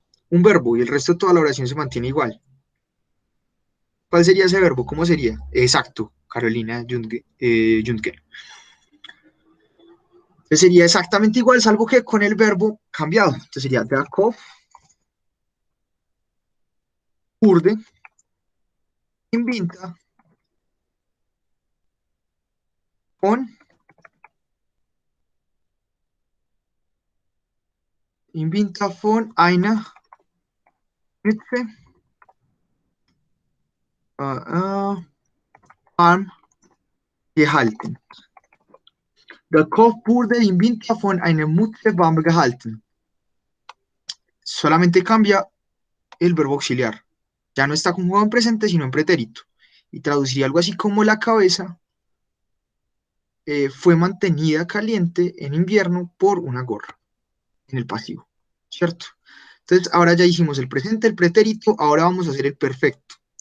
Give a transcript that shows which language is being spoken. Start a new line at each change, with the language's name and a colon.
Spanish: Un verbo y el resto de toda la oración se mantiene igual. ¿Cuál sería ese verbo? ¿Cómo sería? Exacto, Carolina Juntke. Entonces sería exactamente igual, salvo que con el verbo cambiado. Entonces sería
German: der Kopf wurde im Winter von einer Mütze warm gehalten. Der Kopf wurde im Winter von einer Mütze warm gehalten.
Spanish: Solamente cambia el verbo auxiliar. Ya no está conjugado en presente, sino en pretérito. Y traduciría algo así como la cabeza fue mantenida caliente en invierno por una gorra, en el pasivo, ¿cierto? Entonces, ahora ya hicimos el presente, el pretérito, ahora vamos a hacer el perfecto.